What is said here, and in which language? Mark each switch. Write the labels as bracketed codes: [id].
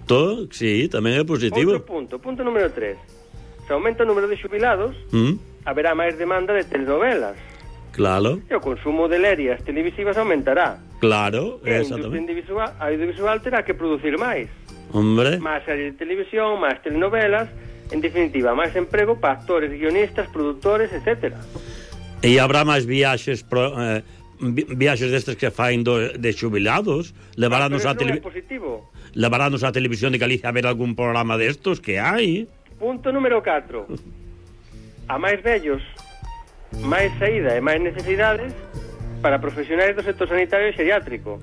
[gl] Todo, sí, tamén é positivo. Outro punto número 3. Se aumenta o número de xubilados, haberá máis demanda de telenovelas. Claro. E o consumo de lerias televisivas aumentará. Claro, exactamente. A audiovisual terá que producir máis. [es] Hombre. Más series de televisión, más telenovelas. En definitiva, más emprego para actores, guionistas, productores, etc. [gl] E habrá máis viaxes, viaxes destes que fain de xubilados. Levarános a positivo. Levarános a televisión de Galicia a ver algún programa destos que hai. Punto número 4. A máis vellos, máis saída e máis necesidades para profesionais do sector sanitario e xeriátrico.